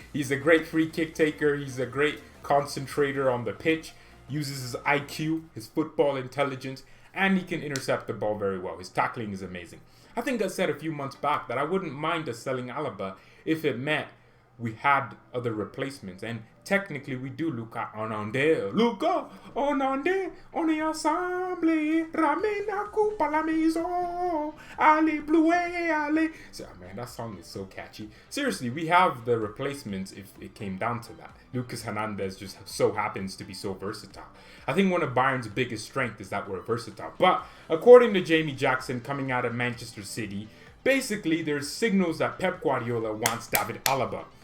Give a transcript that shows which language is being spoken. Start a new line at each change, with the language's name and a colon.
English: He's a great free kick taker. He's a great concentrator on the pitch. Uses his IQ, his football intelligence, and he can intercept the ball very well. His tackling is amazing. I think I said a few months back that I wouldn't mind us selling Alaba if it meant we had other replacements. And technically we do Luca Onande.
French: Luca Onande, on est ensemble, ramène la coupe à la maison, allez bleu, allez.
English: So, man, that song is so catchy. Seriously, we have the replacements if it came down to that. Lucas Hernandez just so happens to be so versatile. I think one of Bayern's biggest strengths is that we're versatile. But according to Jamie Jackson coming out of Manchester City, basically there's signals that Pep Guardiola wants David Alaba.